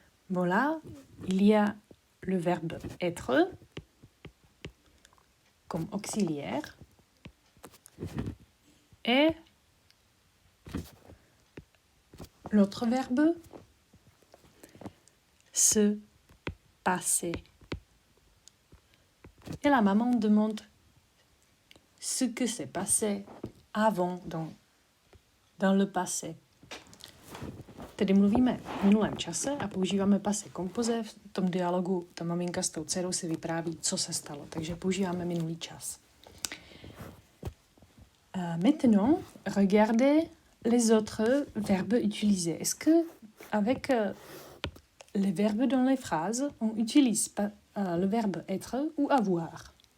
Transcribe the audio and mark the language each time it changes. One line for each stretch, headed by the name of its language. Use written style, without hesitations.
French: Bon là, il y a le verbe être comme auxiliaire et l'autre verbe se passer. Et la maman demande ce que s'est passé avant dans le passé.
Czech: Tedy mluvíme v minulém čase a používáme passé composé. V tom dialogu ta maminka s tou dcerou si vypráví, co se stalo. Takže používáme minulý čas.
French: Maintenant, regardez les autres verbes utilisés. Est-ce que avec les verbes dans les phrases, on utilise le verbe être ou avoir?